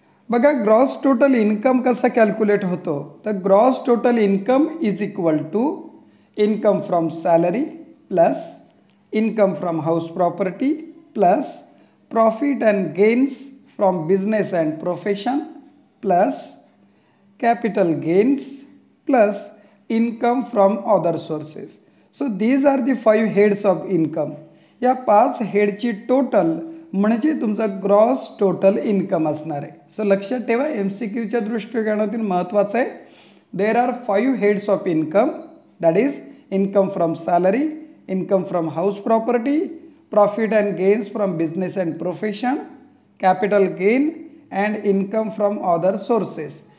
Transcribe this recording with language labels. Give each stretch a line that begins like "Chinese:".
English: बघा, gross total income
Marathi: कसा calculate होतो, तर
English: Gross total income is equal to income from salary plus income from house property plus profit and gains from business and profession plus capital gains plus income from other sources. So these are the 5 heads of income.
Marathi: या 5 हेडची total म्हणजे तुमचा gross total income असणार आहे. So लक्षात ठेवा, MCQच्या दृष्टिकोनातून महत्त्वाचं आहे.
English: There are 5 heads of income, that is income from salary, income from house property, profit and gains from business and profession, capital gain and income from other sources.